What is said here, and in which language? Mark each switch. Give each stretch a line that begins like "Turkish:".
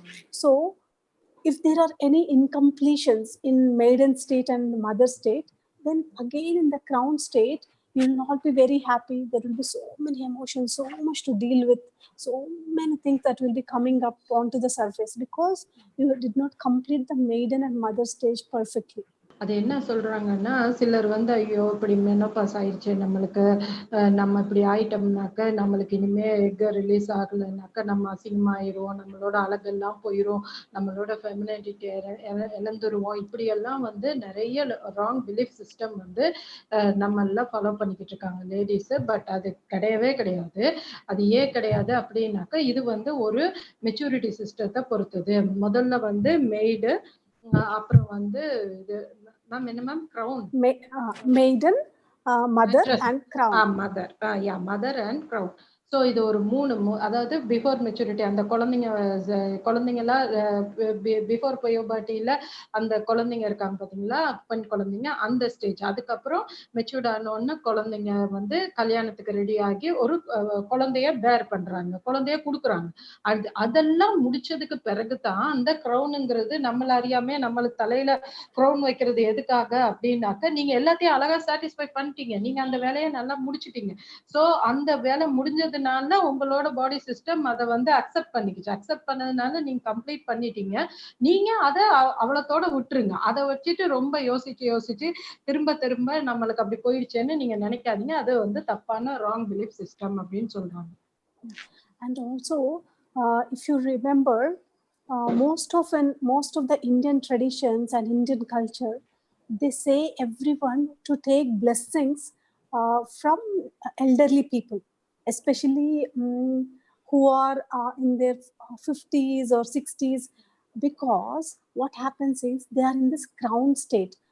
English: So if there are any incompletions in maiden state and mother state, then again in the crown state you will not be very happy. There will be so many emotions, so much to deal with, so many things that will be coming up onto the surface because you did not complete the maiden and mother stage perfectly.
Tamil: அது என்ன சொல்றாங்கன்னா, சிலர் வந்து ஐயோ இப்படி menopause ஆயிடுச்சு நம்மளுக்கு, நம்ம இப்படி ஆயிட்டோம்னாக்க நம்மளுக்கு இனிமே எக் ரிலீஸ் ஆகலைனாக்க நம்ம அசிங்கமாயிரும், நம்மளோட அழகெல்லாம் போயிடும், நம்மளோட ஃபெமினிட்டி இழந்துருவோம். இப்படியெல்லாம் வந்து நிறைய ராங் பிலீஃப் சிஸ்டம் வந்து நம்ம எல்லாம் ஃபாலோ பண்ணிக்கிட்டு இருக்காங்க லேடிஸ். பட் அது கிடையவே கிடையாது. அது ஏன் கிடையாது அப்படின்னாக்க, இது வந்து ஒரு மெச்சூரிட்டி சிஸ்டத்தை பொறுத்தது. முதல்ல வந்து மெய்டு, அப்புறம் வந்து இது மேம் என்ன ma'am crown,
English: maiden, mother and crown. Mother, mother and crown.
Tamil: So இது ஒரு அதாவது பிஃபோர் மெச்சூரிட்டி, அந்த குழந்தைங்கலாம் பிஃபோர் பயோபர்ட்டியில் அந்த குழந்தைங்க இருக்காங்க பார்த்தீங்களா, பெண் குழந்தைங்க, அந்த ஸ்டேஜ். அதுக்கப்புறம் மெச்சூர்ட் ஆனோன்னு குழந்தைங்க வந்து கல்யாணத்துக்கு ரெடி ஆகி ஒரு குழந்தைய பேர் பண்றாங்க, குழந்தைய கொடுக்குறாங்க. அதெல்லாம் முடிச்சதுக்கு பிறகு தான் அந்த க்ரௌனுங்கிறது நம்மள அறியாமே நம்மளுக்கு தலையில க்ரௌன் வைக்கிறது எதுக்காக அப்படின்னாக்க, நீங்க எல்லாத்தையும் அழகா சாட்டிஸ்ஃபை பண்ணிட்டீங்க, நீங்க அந்த வேலையை நல்லா முடிச்சிட்டீங்க. ஸோ அந்த வேலை முடிஞ்சதுனால உங்களோட பாடி சிஸ்டம் அதை வந்து அக்செப்ட் பண்ணிக்கிச்சு. அக்செப்ட் பண்ணதுனால நீங்க கம்ப்ளீட் பண்ணிட்டீங்க. நீங்க அதை அவ்வளோத்தோட விட்டுருங்க. அதை வச்சுட்டு ரொம்ப யோசிச்சு திரும்ப திரும்ப நம்மளுக்கு அப்படி போயிடுச்சேன்னு நீங்க நினைக்காதீங்க. அது வந்து தப்பான ராங் பிலீஃப் சிஸ்டம் அப்படின்னு சொல்றாங்க.
English: And also if you remember, most of the Indian traditions and Indian culture, they say everyone to take blessings from elderly people, especially who are in their 50s or 60s, because what happens is they are in this crown state.